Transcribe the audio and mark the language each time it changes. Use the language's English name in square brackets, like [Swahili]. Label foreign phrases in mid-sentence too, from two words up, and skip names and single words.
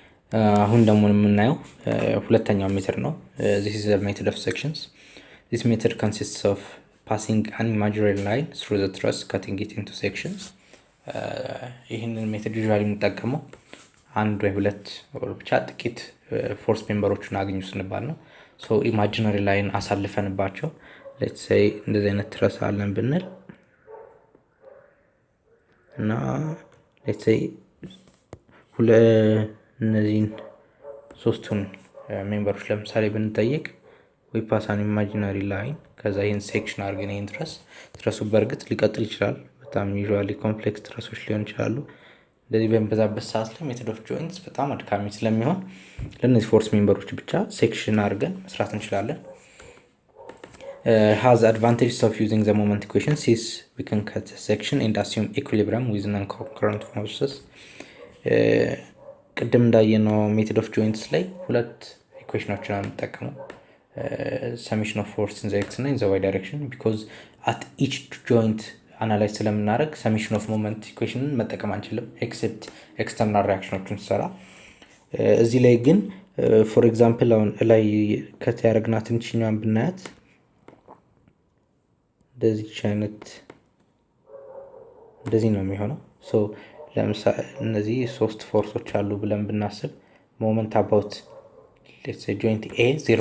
[Amharic] አሁን ደግሞ የምናየው ሁለተኛው ሜትድ ነው። [English] this is the method of sections. This method consists of passing an imaginary line through the truss, cutting it into sections. [Amharic] ይህንን ሜትድ ዩዥዋሊ የምንጠቀመው አንድ ወይ ሁለት ብቻ ጥቂት [English] force memberሮችን [Amharic] አግኙ ስንባል ነው። ሶ [English] imaginary line [Amharic] አሳልፈንባቸው [English] let's say [Amharic] እንደዚህ አይነት ትረስ አለን ብንል እና [English] let's say [Amharic] እነዚህን ሶስቱን ሜምበሮች ለምሳሌ ብንጠይቅ [English] we pass an imaginary line [Amharic] ከዛ ይህን ሴክሽን አድርገን ይህን ትረሱ በእርግጥ ሊቀጥል ይችላል። በጣም [English] usually complex trusses [Amharic] ሊሆን ይችላሉ። እንደዚህ በሚበዛበት ሰዓት ላይ [English] method of joints [Amharic] በጣም አድካሚ ስለሚሆን ለእነዚህ [English] force members [Amharic] ብቻ ሴክሽን አድርገን መስራት እንችላለን። [English] has advantages of using the moment equation since we can cut a section and assume equilibrium with non-concurrent forces. [Amharic] ቅድም እንዳየነው [English] method of joints [Amharic] ላይ ሁለት ኢኩዌሽኖችን አንጠቀመው [English] summation of force in the x [Amharic] እና [English] in the y direction because at each joint [Amharic] አናላይዝ ስለምናደርግ [English] summation of moment equationን [Amharic] መጠቀም አንችልም [English] except external reactionኖችን [Amharic] ሰራ። እዚህ ላይ ግን [English] for example [Amharic] አሁን ላይ ከት ያደረግናትን ችኛዋን ብናያት እንደዚህ ነው የሚሆነው። ሶ ለምሳሌ እነዚህ ሶስት ፎርሶች አሉ ብለን ብናስብ [English] moment about let's say joint A [Amharic] 0